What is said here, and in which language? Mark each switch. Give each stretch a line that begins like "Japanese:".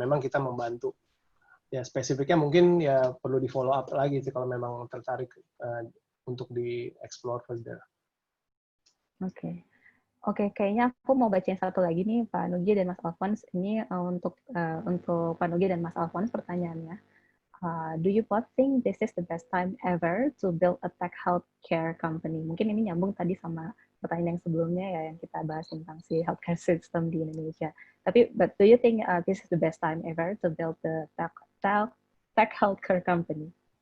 Indonesian: Memang kita membantu. Ya spesifiknya mungkin ya perlu di follow up lagi sih kalau memang tertarik untuk di
English: explore further.
Indonesian: Oke, kayaknya aku mau bacain satu lagi nih Pak Nugi dan Mas Alphonse. Ini untuk Pak Nugi dan Mas Alphonse pertanyaannya.
English: Do you both think this is the best time ever to build a tech healthcare company?
Indonesian: Mungkin ini nyambung tadi sama pertanyaan yang sebelumnya ya yang kita bahas tentang si healthcare system di Indonesia.
English: But do you think this is the best time ever to build the tech healthcare company?